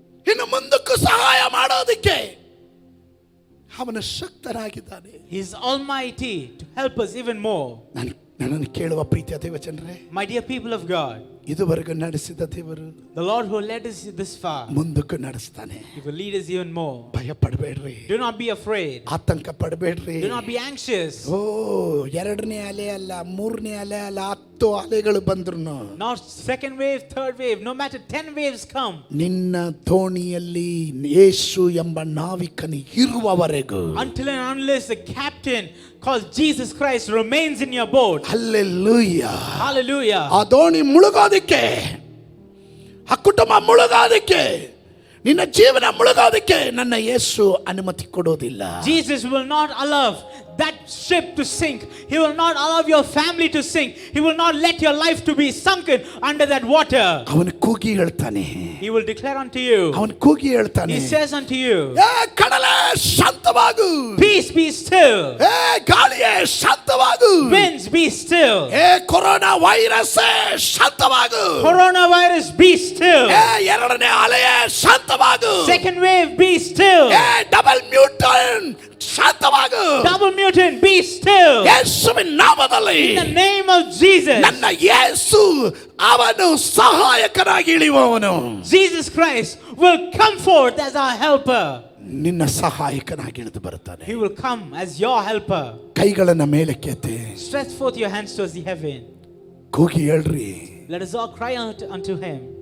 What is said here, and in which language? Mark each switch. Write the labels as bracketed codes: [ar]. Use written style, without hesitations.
[kn] ಇನ್ನು ಮುಂದಕ್ಕೂ ಸಹಾಯ ಮಾಡೋದಕ್ಕೆ ಅವನು ಶಕ್ತನಾಗಿದ್ದಾನೆ. [en] He is almighty to help us even more. [kn] ನನ್ನನ್ನು ಕೇಳುವ ಪ್ರೀತಿಯ ದೇವಜನರೇ, [en] My dear people of God, [kn] ಇದುವರೆಗೂ ನಡೆಸಿದ ದೇವರು [en] the Lord who led us this far, [kn] ಮುಂದಕ್ಕೂ ನಡೆಸ್ತಾನೆ. [en] He will lead us even more. [kn] ಭಯ ಪಡಬೇಡ್ರಿ, [en] Do not be afraid. [kn] ಆತಂಕ ಪಡಬೇಡ್ರಿ. [en] Do not be anxious. [kn] ಎರಡನೇ ಅಲೆ ಅಲ್ಲ, ಮೂರನೇ ಅಲೆ ಅಲ್ಲ, 10 ಅಲೆಗಳು ಬಂದ್ರು [en] Not second wave, third wave, no matter 10 waves come. [kn] ನಿನ್ನ ದೋಣಿಯಲ್ಲಿ ಯೇಸು ಎಂಬ ನಾವಿಕನು ಇರುವವರೆಗೂ, [en] Until and unless the captain called Jesus Christ remains in your boat. [kn] Hallelujah, [en] Hallelujah. [kn] ಆ ದೋಣಿ ಮುಳುಗೋದಕ್ಕೆ, ಆ ಕುಟುಂಬ ಮುಳುಗೋದಕ್ಕೆ, ನಿನ್ನ ಜೀವನ ಮುಳುಗೋದಕ್ಕೆ ನನ್ನ ಯೇಸು ಅನುಮತಿ ಕೊಡೋದಿಲ್ಲ. [en] Jesus will not allow that ship to sink. He will not allow your family to sink. He will not let your life to be sunken under that water. [kn] ಅವನು ಕೂಗಿ ಹೇಳ್ತಾನೆ, [en] He will declare unto you. [kn] ಅವನು ಕೂಗಿ ಹೇಳ್ತಾನೆ, [en] He says unto you, [kn] ಏ ಕಡಲೇ ಶಾಂತವಾಗು, [en] peace be still. [kn] ಏ ಗಾಳಿಯೇ ಶಾಂತವಾಗು, [en] Winds be still. [kn] ಏ corona virus ಶಾಂತವಾಗು, [en] Coronavirus be still. [kn] ಏ ಎರಡನೇ ಅಲೆಯೇ ಶಾಂತವಾಗು, [en] Second wave be still. [kn] ಏ double ಮ್ಯೂಟನ್ ಶಾಂತವಾಗು, [en] Double mutant be still. [kn] ಯೇಸುವಿನ ನಾಮದಲ್ಲಿ, [en] In the name of Jesus. [kn] ನನ್ನ ಯೇಸು ಅವನು ಸಹಾಯಕನಾಗಿ ಇಳಿಯುವವನು. [en] Jesus Christ will come forth as our helper. [kn] ನಿನ್ನ ಸಹಾಯಕನಾಗಿ ಇಳಿದು ಬರುತ್ತಾನೆ. [en] He will come as your helper. [kn] ಕೈಗಳನ್ನ ಮೇಲಕ್ಕೆತ್ತಿ [en] Stretch forth your hands towards the heaven. [kn] ಕೂಗಿ ಹೇಳ್ರಿ, [en] Let us all cry out unto him.